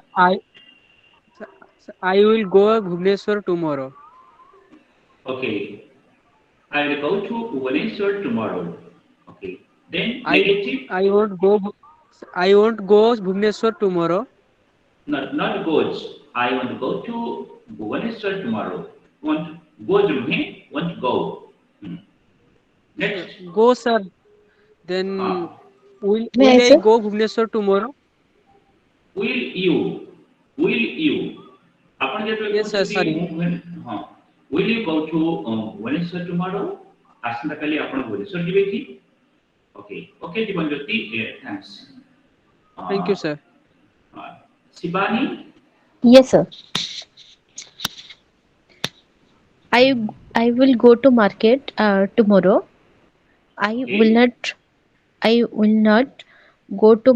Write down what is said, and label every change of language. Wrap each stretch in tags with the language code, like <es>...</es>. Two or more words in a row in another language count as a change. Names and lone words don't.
<en>Sir I I will go Bhubaneswar tomorrow. Okay. I will go to Bhubaneswar tomorrow. Okay. Then I negative, I won't go. I won't go Bhubaneswar tomorrow. not goes. I want to go to Bhubaneswar tomorrow. Want go to want to go. Hmm. Next. Go, sir. Then Uh, May I, will I sir? go Bhubaneswar tomorrow? will you will you</en> <or>ଆପଣ ଯେତେବେଳେ</or> <en>Yes, sir.</en> <or>କହୁଛନ୍ତି</or> <en>Sorry. ହଁ will you go to ଭୁବନେଶ୍ୱର tomorrow</en> <or>ଆସନ୍ତାକାଲି ଆପଣ ଭୁବନେଶ୍ୱର ଯିବେ କି</or> <en>okay okay ଜୀବନଜ୍ୟୋତି thanks Thank you, sir. ଶିବାନୀ Yes, sir. I will go to market tomorrow. I ଓକେ will not I will not go to</en>